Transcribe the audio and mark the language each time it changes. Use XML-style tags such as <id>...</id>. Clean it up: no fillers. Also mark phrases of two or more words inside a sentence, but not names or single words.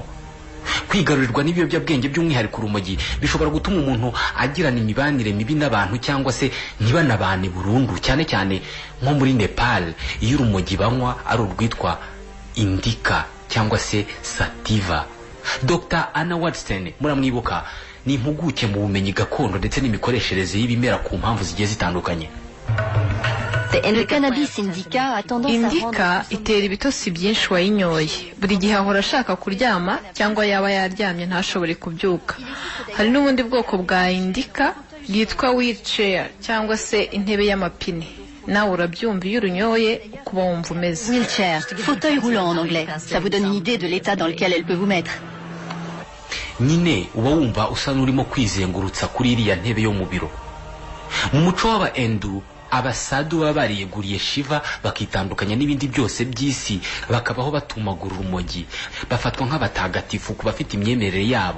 <rw>Kwigarurirwa n'ibiyobyabwenge by'umwihariko urumogi bishobora gutuma umuntu agirana imibanire mibi n'abantu cyangwa se ntibanabane burundu, cyane cyane nko muri Nepal iyo urumogi banywa ari urwitwa indica cyangwa se sativa. Dr. Anna Watson muramwibuka ni impuguke mu bumenyi gakondo ndetse n'imikoreshereze y'ibimera ku mpamvu zigiye zitandukanye.</rw> <fr>Le cannabis indica a tendance à</fr> <rw>Indica itera ibitotsi byinshi wayinyoye. Buri gihe ahora ashaka kuryama cyangwa yaba yaryamye ntashobore kubyuka. Hari n'ubundi bwoko bwa indica bwitwa wheelchair cyangwa se intebe y'amapine. Nawe urabyumva iyo urunyoye kuba wumva umeze. wheelchair,</rw> <fr>fauteuil roulant en anglais. Ça vous donne une idée de l'état dans lequel elle peut vous mettre.</fr> <rw>Nyine uba wumva usa n'urimo kwizengurutsa kuri iriya ntebe yo mu biro. Mu muco w'aba Hindu abasadu baba bariyeguriye Shiva bakitandukanya n'ibindi byose by'isi bakabaho batumagura urumogi, bafatwa nk'abatagatifu ku bafite imyemerere yabo.</rw>